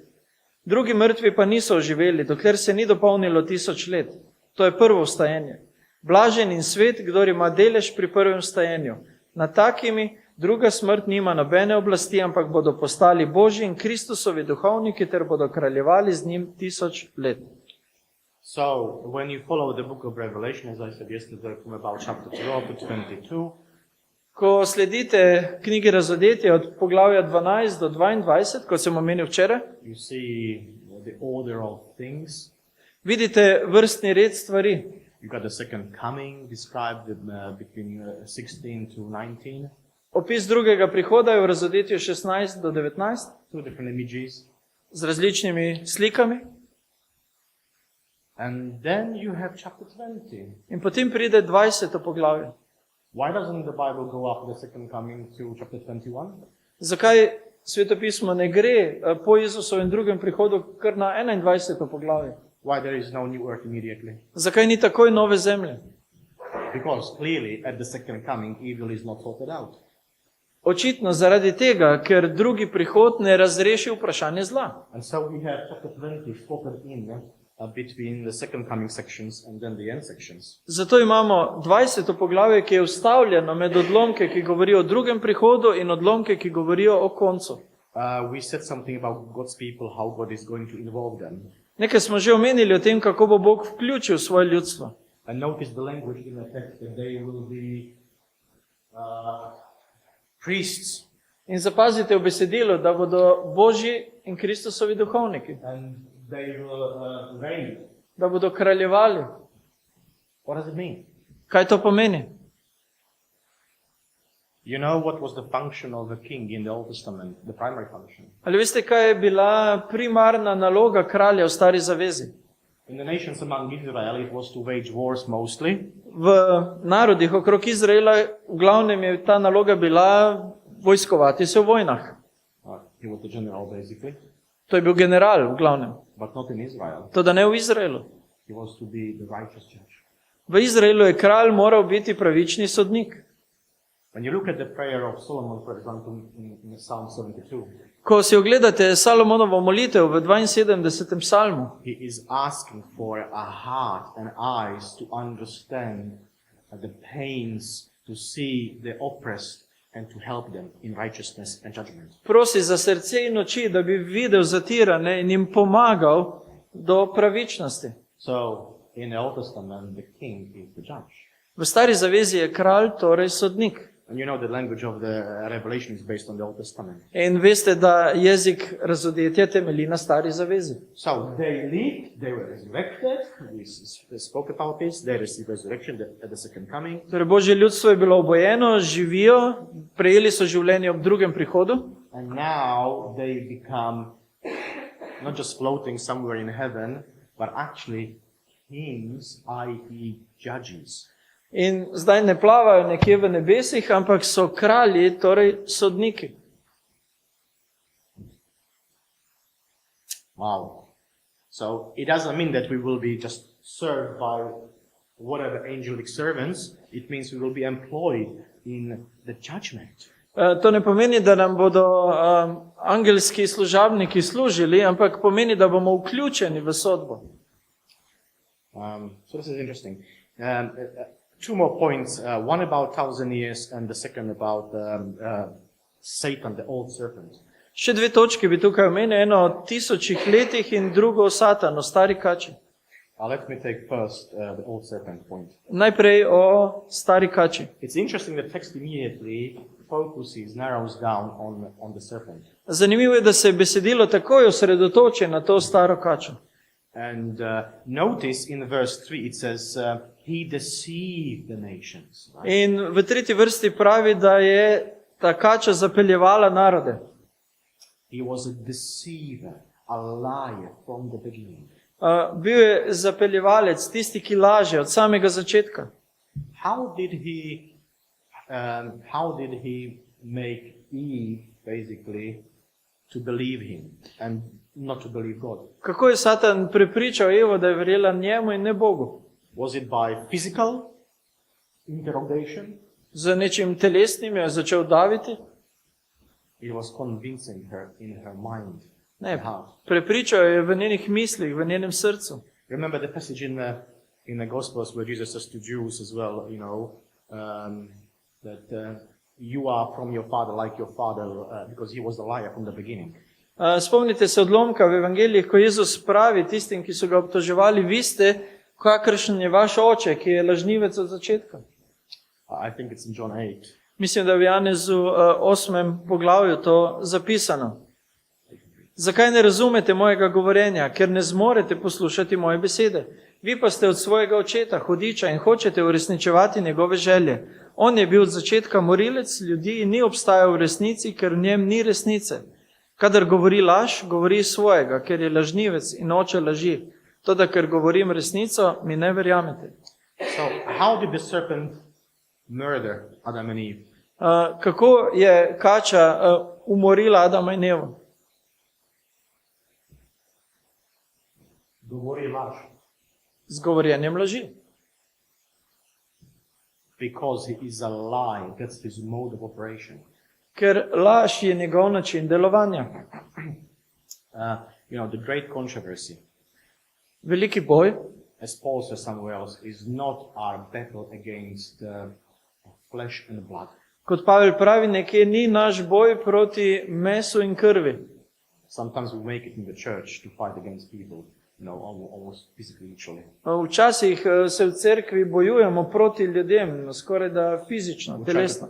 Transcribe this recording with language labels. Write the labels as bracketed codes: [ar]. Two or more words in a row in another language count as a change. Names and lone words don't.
[sl] Drugi mrtvi pa niso oživeli, dokler se ni dopolnilo 1000 let. To je prvo vstajenje. Blažen in svet, kdor ima delež pri prvem vstajenju. Nad takimi druga smrt nima nobene oblasti, ampak bodo postali Božji in Kristusovi duhovniki ter bodo kraljevali z njim 1000 let. [en] So, when you follow the book of Revelation, as I said yesterday, from about chapter 12 to 22, [sl] Ko sledite knjigi Razodetja od poglavja 12 do 22, kot sem omenil včeraj, [en] you see the order of things. [sl] vidite vrstni red stvari. [en] You got the second coming described between 16 to 19, [sl] Opis drugega prihoda je v Razodetju 16 do 19 [en] two different images. [sl] z različnimi slikami. [en] And then you have chapter 20. [sl] In potem pride 20. poglavje. [en] Why doesn't the Bible go after the second coming to chapter 21? [sl] Zakaj svetopismo ne gre po Jezusovem drugem prihodu kar na 21. poglavje? [en] Why there is no new earth immediately? [sl] Zakaj ni takoj nove zemlje? [en] Because clearly at the second coming, evil is not sorted out. [sl] Očitno zaradi tega, ker drugi prihod ne razreši vprašanje zla. [en] And so we have chapter 20 spotted in between the second coming sections and then the end sections. [sl] Zato imamo 20. poglavje, ki je vstavljeno med odlomke, ki govorijo o drugem prihodu in odlomke, ki govorijo o koncu. [en] We said something about God's people, how God is going to involve them. [sl] Nekaj smo že omenili o tem, kako bo Bog vključil svoje ljudstvo. [en] And notice the language in the text that they will be priests [sl] In zapazite v besedilu, da bodo Božji in Kristusovi duhovniki, [en] and they will reign. [sl] da bodo kraljevali. [en] What does it mean? [sl] Kaj to pomeni? [en] You know what was the function of the king in the Old Testament, the primary function? [sl] Ali veste, kaj je bila primarna naloga kralja v Stari zavezi? [en] In the nations among Israel, it was to wage wars mostly, [sl] V narodih okrog Izraela v glavnem je ta naloga bila vojskovati se v vojnah. [en] he was the general basically, [sl] To je bil general v glavnem. [en] but not in Israel. [sl] To, da ne v Izraelu. [en] He was to be the righteous judge. [sl] V Izraelu je kralj moral biti pravični sodnik. [en] When you look at the prayer of Solomon, for example, in Psalm 72, [sl] Ko si ogledate Salomonovo molitev v 72. psalmu, [en] he is asking for a heart and eyes to understand the pains, to see the oppressed and to help them in righteousness and judgment. [sl] prosi za srce in oči, da bi videl zatirane in jim pomagal do pravičnosti. [en] So, in the Old Testament, the king is the judge. [sl] V Stari zavezi je kralj, torej sodnik. [en] And you know the language of the Revelation is based on the Old Testament. [sl] In veste, da jezik Razodetja temelji na Stari zavezi. [en] So they lived, they were resurrected, we spoke about this, they received resurrection at the second coming. [sl] Torej, Božje ljudstvo je bilo obojeno, živijo, prejeli so življenje ob drugem prihodu. [en] And now they become not just floating somewhere in heaven, but actually kings, i.e. judges. [sl] In zdaj ne plavajo nekje v nebesih, ampak so kralji, torej sodniki. [en] Wow. So it doesn't mean that we will be just served by whatever angelic servants. It means we will be employed in the judgment. [sl] To ne pomeni, da nam bodo angelski služabniki služili, ampak pomeni, da bomo vključeni v sodbo. [en] So this is interesting. Two more points. One about 1,000 years and the second about Satan, the old serpent. [sl] Še dve točke bi tukaj omenil, eno o 1000 letih in drugo o Satanu, stari kači. [en] Let me take first the old serpent point. [sl] Najprej o stari kači. [en] It's interesting that text immediately focuses, narrows down on the serpent. [sl] Zanimivo je, da se besedilo takoj osredotoči na to staro kačo. [en] And notice in verse 3 it says, he deceived the nations. Right? [sl] In v 3. vrsti pravi, da je ta kača zapeljevala narode. [en] He was a deceiver, a liar from the beginning. [sl] Bil je zapeljevalec, tisti, ki laže od samega začetka. [en] How did he make Eve basically to believe him and not to believe God? [sl] Kako je Satan prepričal Evo, da je verjela njemu in ne Bogu? [en] Was it by physical interrogation? [sl] Z nečim telesnim je začel daviti? [en] It was convincing her in her mind. [sl] Ne, [en] and heart. [sl] prepričal je v njenih mislih, v njenem srcu. [en] Remember the passage in the Gospels where Jesus says to Jews as well, that you are from your father like your father, because he was a liar from the beginning. [sl] Spomnite se odlomka v Evangelijih, ko Jezus pravi tistim, ki so ga obtoževali, vi ste, kakršen je vaš oče, ki je lažnivec od začetka. [en] I think it's in John 8. [sl] Mislim, da je v Janezu 8. poglavju to zapisano. Zakaj ne razumete mojega govorjenja? Ker ne zmorete poslušati moje besede. Vi pa ste od svojega očeta, hudiča, in hočete uresničevati njegove želje. On je bil od začetka morilec ljudi in ni obstajal v resnici, ker v njem ni resnice. Kadar govori laž, govori svojega, ker je lažnivec in oče laži. Toda, ker govorim resnico, mi ne verjamete. [en] So how did the serpent murder Adam and Eve? [sl] Kako je kača umorila Adama in Evo? Govori laž. Z govorjenjem laži. [en] Because he is a lie. That's his mode of operation. [sl] Ker laž je njegov način delovanja. [en] The great controversy, [sl] Veliki boj, [en] as Paul says somewhere else, is not our battle against flesh and blood. [sl] kot Pavel pravi, nekje ni naš boj proti mesu in krvi. [en] Sometimes we make it in the church to fight against people, almost physically, literally. [sl] Včasih se v cerkvi bojujemo proti ljudem, skoraj da fizično, telesno.